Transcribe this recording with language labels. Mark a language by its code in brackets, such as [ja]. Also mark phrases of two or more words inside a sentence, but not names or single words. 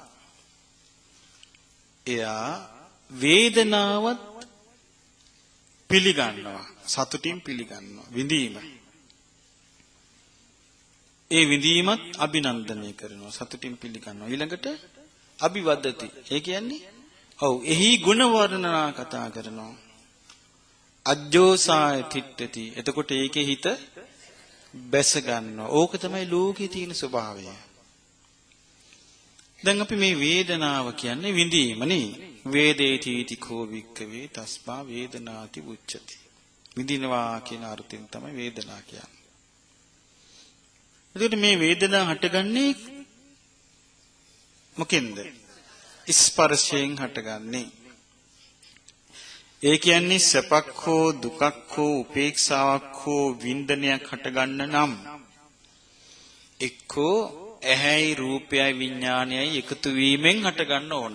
[si] එයා වේදනාවත් පිළිගන්නවා සතුටින් පිළිගන්නවා විඳීම ඒ විඳීමත් අභිනන්දනය කරනවා සතුටින් පිළිගන්නවා ඊළඟට අභිවදති ඒ කියන්නේ ඔව් එහි ගුණ වර්ණනා කතා කරනවා [pi] අජ්ජෝසාය තිට්ඨති [si] එතකොට ඒකේ හිත බැස ගන්නවා ඕක තමයි ලෝකේ තියෙන ස්වභාවය දැන් අපි මේ වේදනාව කියන්නේ විඳීම නේ [pi] වේදේති කෝ වික්කවේ තස්මා වේදනාති උච්චති [si] විඳිනවා කියන අර්ථයෙන් තමයි වේදනා කියන්නේ එතකොට මේ වේදනාව හටගන්නේ මොකෙන්ද ස්පර්ශයෙන් හටගන්නේ ඒ කියන්නේ සැපක් හෝ දුකක් හෝ උපේක්ෂාවක් හෝ වින්දනයක් හටගන්න නම් එක්කෝ ඇහැයි රූපයයි විඥානයයි එකතු වීමෙන් හටගන්න ඕන.